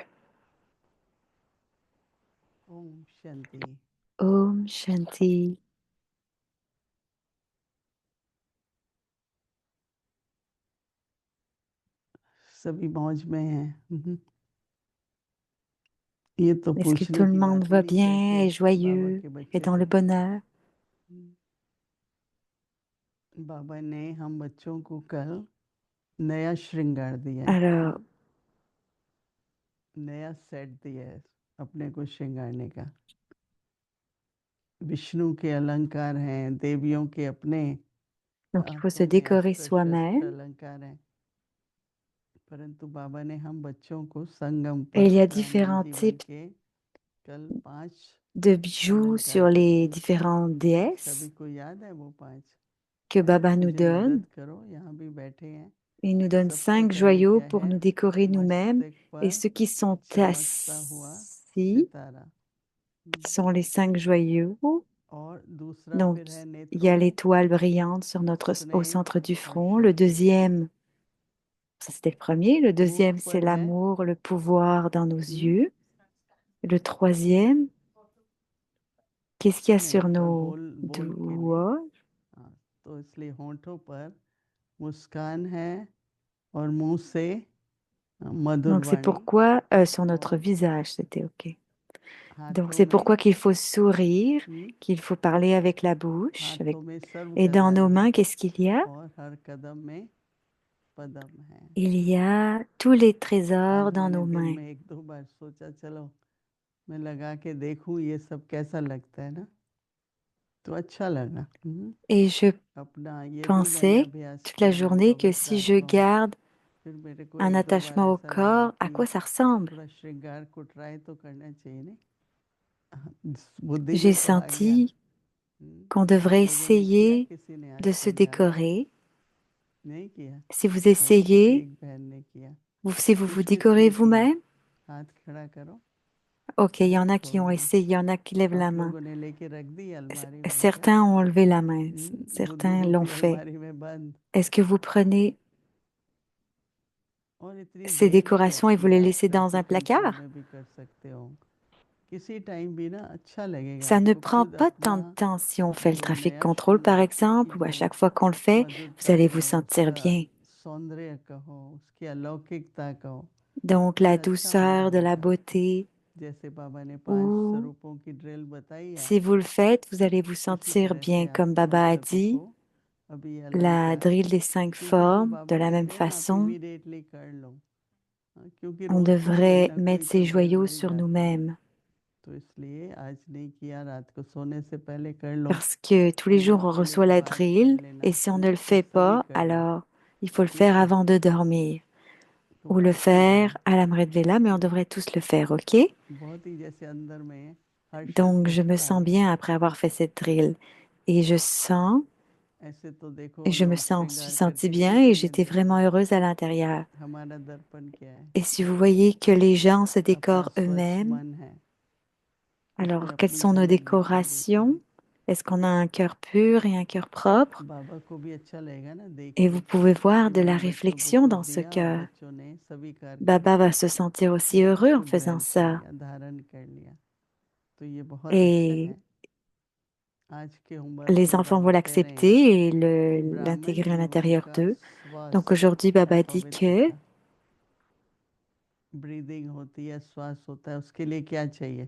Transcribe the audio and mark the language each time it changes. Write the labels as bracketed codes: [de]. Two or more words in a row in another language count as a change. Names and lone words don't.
[hi] ओम शांति Om Shanti. सभी मौज में हैं ये तो [fr] Est-ce que tout [hi] पूछने [fr] le [hi] की [fr] monde [hi] बात ही [fr] va [hi] नहीं [fr] bien, [hi] कैसे [fr] est [hi] बाबा [fr] joyeux, [hi] के [fr] est [hi] बच्चे [fr] dans le [hi] हैं [fr] bonheur? [hi] बाबा ने हम बच्चों को कल नया श्रृंगार दिया है [fr] Alors, [hi] नया सेट दिया है अपने को श्रृंगारने का विष्णु के अलंकार हैं देवियों के अपने [fr] donc il faut se [hi] हाथों में [fr] décorer [hi] अस्त्र [fr] soi-même. [hi] शस्त्र अलंकार हैं परंतु बाबा ने हम बच्चों को संगम [fr] Et il [hi] पथ [fr] y a [hi] ब्राह्मण [fr] différents [hi] जीवन [fr] types [hi] के कल 5 [fr] de bijoux [hi] अलंकार [fr] sur les [hi] दिए [fr] différentes [hi] सभी [fr] déesses [hi] को याद है वो 5 [fr] que Baba nous [hi] मुझे [fr] donne. [hi] मदद करो यहाँ भी बैठे हैं [fr] Il nous donne [hi] सबसे 5 पहले [fr] joyaux [hi] क्या [fr] pour [hi] है [fr] nous décorer nous-mêmes. [hi] मस्तक [fr] Et [hi] पर [fr] ceux qui sont [hi] चमकता हुआ [fr] assis [hi] सितारा [fr] sont les 5 joyaux. [hi] और दूसरा [fr] Donc, [hi] फिर है [fr] il y [hi] नेत्रों [fr] a [hi] में [fr] l'étoile brillante sur au [hi] स्नेह [fr] centre du [hi] और [fr] front. Le [hi] शक्ति [fr] deuxième, Ça, c'était le premier. Le [hi] मुख [fr] deuxième, c'est [hi] पर है। [fr] l'amour, le pouvoir dans nos हम्म, yeux. Le troisième, qu'est-ce qu'il y a [hi] नहीं [fr] sur [hi] पर [fr] nos [hi] बोल के लिए। [fr] doigts? [hi] हाँ, तो इसलिए होंठों पर मुस्कान है और मुंह से मधुर [fr] Donc, c'est [hi] वाणी, [fr] pourquoi, sur notre [hi] और [fr] visage, c'était OK. Donc, [hi] हाथों [fr] c'est [hi] में [fr] pourquoi qu'il faut sourire, हम्म, qu'il faut parler avec la bouche, avec... [hi] हाथों में सर्व [fr] Et dans [hi] कला [fr] nos [hi] है [fr] mains, qu'est-ce qu'il y a? [hi] और हर कदम में पदम है। [fr] Il y a tous les trésors [hi] आज [fr] dans [hi] मैंने [fr] nos [hi] दिन [fr] mains. [hi] में 1-2 बार सोचा चलो मैं लगा के देखूं ये सब कैसा लगता है ना, तो अच्छा लगा। [fr] Et je [hi] अपना ये भी मैंने [fr] pensais [hi] अभ्यास [fr] toute la [hi] किया जब [fr] journée que [hi] पवित्र [fr] si je [hi] रात को हूँ, [fr] garde [hi] फिर मेरे को [fr] un [hi] 1-2 बार [fr] attachement au [hi] ऐसा लगा [fr] corps, à [hi] कि [fr] quoi ça ressemble? [hi] थोड़ा श्रृंगार को ट्राई तो करना चाहिए नहीं। बुद्धि [fr] J'ai [hi] में तो आ गया। [fr] senti qu'on [hi] आप [fr] devrait [hi] लोगों ने किया [fr] essayer [hi] किसी ने [fr] de [hi] आज [fr] se [hi] तक जाना [fr] décorer. [hi] नहीं किया? [fr] Si vous [hi] अच्छा, [fr] essayez, [hi] एक बहन ने किया। [fr] si vous vous [hi] किस [fr] décorez [hi] किसने किया? [fr] vous-même, [hi] हाथ खड़ा करो। [fr] OK, il y en a qui ont [hi] देखो [fr] essayé, il y en a qui lèvent la [hi] आप [fr] main. [hi] लोगों ने लेके रख दी अलमारी में क्या? [fr] Certains ont levé la main, [hi] बुद्धि [fr] certains l'ont [hi] रूपी [fr] fait. [hi] अलमारी में बंद। [fr] Est-ce que vous prenez [hi] और इतनी [fr] ces [hi] देर नहीं [fr] décorations et vous [hi] लगती, [fr] les [hi] आप [fr] laissez dans un [en] traffic control [fr] placard? [hi] में भी कर सकते हो, किसी टाइम भी ना अच्छा लगेगा [fr] Ça ne [hi] आपको [fr] prend [hi] खुद [fr] pas [hi] अपना [fr] tant de temps si on fait le [hi] जो [fr] trafic [hi] नया [fr] control, [hi] शुरू [fr] par [hi] होता है कि [fr] exemple, ou à [hi] जो [fr] chaque fois qu'on le fait, vous [hi] मधुरता [fr] allez vous [hi] कहो, [fr] sentir [hi] उसका [fr] bien. [hi] सौंदर्य कहो, उसकी अलौकिकता कहो, [fr] Donc, [hi] फिर [fr] la [hi] अच्छा होने [fr] douceur, de la [hi] लगता है। [fr] beauté, [hi] जैसे बाबा ने 5 [fr] ou [hi] स्वरूपों की ड्रिल बताई है, [fr] si vous le faites, vous allez vous [hi] उसी [fr] sentir [hi] तरह से [fr] bien, [hi] आप [fr] comme 5 Baba a [hi] तत्व [fr] dit, [hi] को अभी [fr] la [hi] अलंकार, [fr] drille des 5 [hi] क्योंकि जो [fr] formes, de [hi] बाबा [fr] la même [hi] कहते हैं ना आप [fr] façon, [hi] इमीडिएटली कर लो, क्योंकि [fr] on [hi] रोज तो कोई [fr] devrait [hi] ना कोई [fr] mettre ces [hi] तबीयत [fr] joyaux [hi] मिल [fr] sur [hi] जाती है, [fr] nous-mêmes. [hi] तो इसलिए आज नहीं किया, रात को सोने से पहले कर लो, [fr] Parce que tous les jours, [hi] नींद [fr] on [hi] खुलने [fr] reçoit [hi] के [fr] la [hi] बाद कर [fr] drill, [hi] लेना, [fr] et si on ne le [hi] नहीं तो [fr] fait [hi] सभी [fr] pas, [hi] कर लो, [fr] alors il faut le [hi] ठीक [fr] faire [hi] है? [fr] avant de dormir. [hi] तो [fr] Ou le [hi] अच्छी [fr] faire [hi] तरह [fr] à la Vela, mais on devrait tous le faire, OK? [hi] बहुत ही जैसे अंदर में हर्षित [fr] Donc, je me [hi] होता [fr] sens [hi] है। [fr] bien après avoir fait cette drill. Et [hi] ऐसे तो देखो [fr] je me [hi] लोग [fr] suis [hi] श्रृंगार [fr] sentie [hi] करके [fr] bien et [hi] कैसे नहीं [fr] j'étais vraiment [hi] देखते, [fr] heureuse à l'intérieur. [hi] हमारा दर्पण क्या है? [fr] Et si vous voyez que les gens se [hi] अपना [fr] décorent [hi] स्वच्छ [fr] eux-mêmes, [hi] मन है, उसमें [fr] alors quelles [hi] अपनी [fr] sont nos [hi] झलक दिखाई देती [fr] décorations? [hi] है। [fr] Est-ce qu'on a un cœur pur et un cœur propre? [hi] बाबा को भी अच्छा लगेगा ना देख [fr] Et [hi] के [fr] vous pouvez [hi] कि [fr] voir de la [hi] मैंने बच्चों को [fr] réflexion [hi] कुछ [fr] dans ce [hi] दिया और [fr] cœur. [hi] बच्चों ने स्वीकार कर Baba लिया, [fr] va se sentir aussi heureux en [hi] उसको [fr] faisant [hi] ग्रहण कर [fr] ça. [hi] लिया, धारण कर लिया, तो ये बहुत अच्छा [fr] Et [hi] है। आज के होमवर्क [fr] les [hi] में [fr] enfants vont [hi] बाबा कह रहे हैं [fr] l'accepter et [hi] कि ब्राह्मण [fr] l'intégrer à [hi] जीवन [fr] l'intérieur [hi] का [fr] d'eux. [hi] श्वास [fr] Donc aujourd'hui, [hi] है [fr] Baba dit que [hi] पवित्रता, ब्रीदिंग होती है, श्वास होता है, उसके लिए क्या चाहिए?